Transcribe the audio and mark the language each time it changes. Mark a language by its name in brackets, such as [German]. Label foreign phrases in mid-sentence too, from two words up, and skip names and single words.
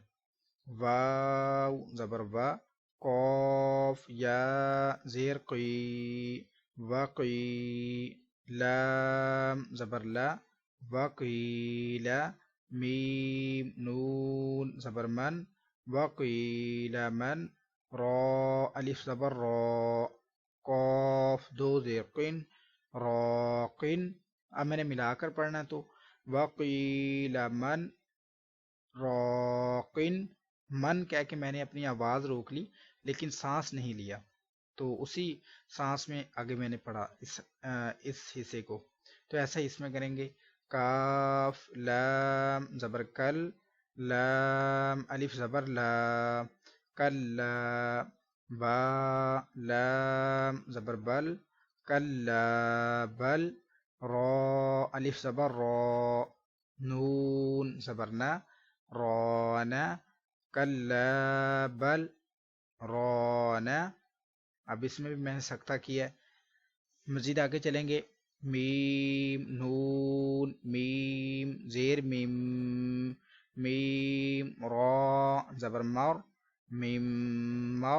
[Urdu] واو زبر وا، قاف یا زیر قی، وقی۔ لام زبر لا، وقیل۔ میم نون زبر من، [Arabic] وقیل من۔ [Urdu] را الف زبر را، قاف دو زیر قن، راقن۔ اب میں نے ملا کر پڑھنا تو [Arabic] وقیل من راقن۔ [Urdu] من کہہ کے میں نے اپنی آواز روک لی لیکن سانس نہیں لیا، تو اسی سانس میں آگے میں نے پڑھا اس حصے کو، تو ایسا ہی اس میں کریں گے۔ کاف لام زبر کل، لام الف زبر لا، کلا۔ با لام زبر بل، [Arabic] کلا بل۔ [Urdu] را الف زبر را، نون زبر نا، رانا۔ [Arabic] کلا بل رانا۔ [Urdu] اب اس میں بھی میں نے سکتہ کیا ہے، مزید آگے چلیں گے۔ میم نون میم زیر میم، میم را زبر مر، میم مر۔